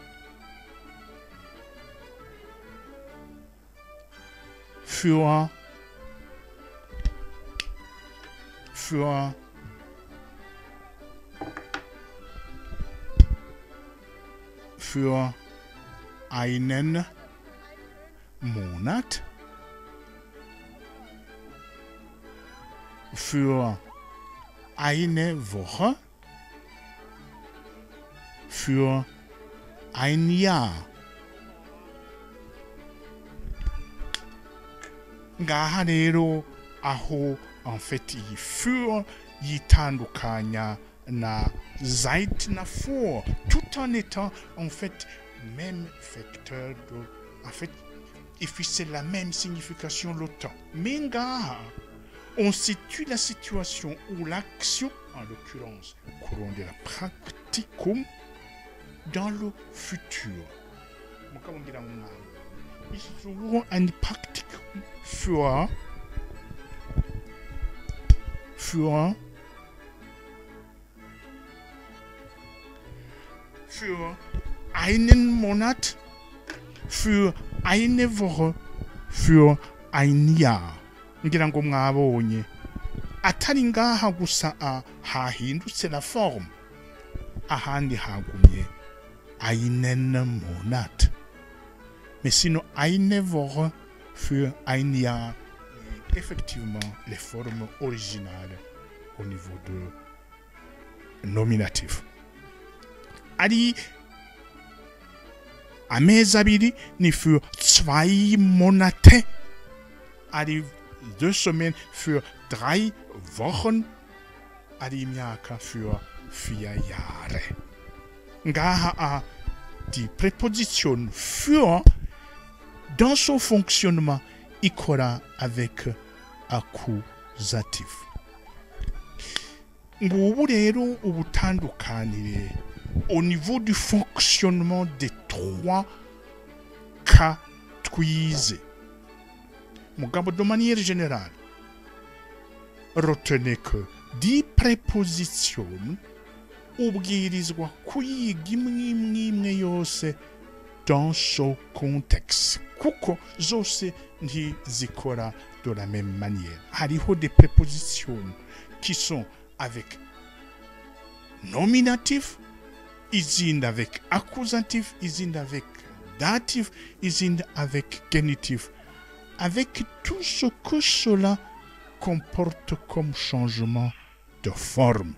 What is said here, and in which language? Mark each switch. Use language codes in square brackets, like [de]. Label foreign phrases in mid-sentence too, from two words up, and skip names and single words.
[de] für einen Monat, für eine Woche, für ein Jahr. [rn] Ngaha rero aho [fr] en fait [rn] iyi für yitandukanya na seit na vor, [fr] tout en étant en fait même facteur de, en fait c'est la même signification le temps. Mais ngaha on situe la situation ou l'action, en l'occurrence courant de la practicum, dans le futur. [de] Ich suche ein Praktikum für einen Monat, für eine Woche, für ein Jahr. [rn] Ngira ngo mwabonye atari ngaha gusa hahindutse [fr] la forme, [rn] ahandi hagumye [de] einen Monat. [fr] Mais sinon, [de] eine Woche für ein Jahr, [fr] effectivement, les formes originales au niveau de nominatif. [rn] Ari amezi abiri ni [de] für 2 Monate. [rn] Ari 2 Semaines [de] für 3 Wochen. [rn] Ari imyaka [de] für 4 Jahre. [fr] Ngaha [de] die Präposition für [fr] dans son fonctionnement ikora avec accusatif. [rn] Ngubu rero ubutandukanire [fr] au niveau du fonctionnement des 3 cas twize. Mugabo de manière générale, retenez que 10 prépositions [rn] ubwirizwa kuyiga imwe yose [fr] dans son contexte. [rn] Kuko zose ntizikora [fr] de la même manière. Hariho des prépositions qui sont avec nominatif, izindi avec accusatif, izindi avec datif, izindi avec genitif. Avec tout ce que cela comporte comme changement de forme.